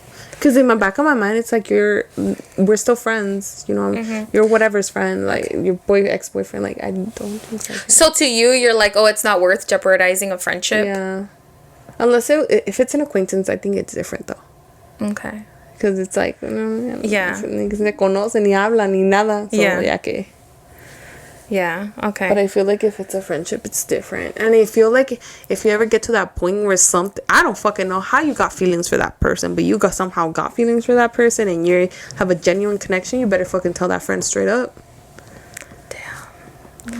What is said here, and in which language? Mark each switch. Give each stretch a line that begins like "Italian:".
English: Because in the back of my mind, it's like we're still friends, you know. You're whatever's friend, like your ex-boyfriend. Like, I don't think so. So to you, you're like, oh, it's not worth jeopardizing a friendship. Yeah. Unless if it's an acquaintance, I think it's different though. Okay. Because it's like, yeah,
Spanish: ni se conocen, ni hablan, ni nada.
English: So, yeah. Yeah, okay. But I feel like if it's a friendship, it's different. And I feel like if you ever get to that point where something... I don't fucking know how you got feelings for that person, but you somehow got feelings for that person and you have a genuine connection, you better fucking tell that friend straight up. Damn.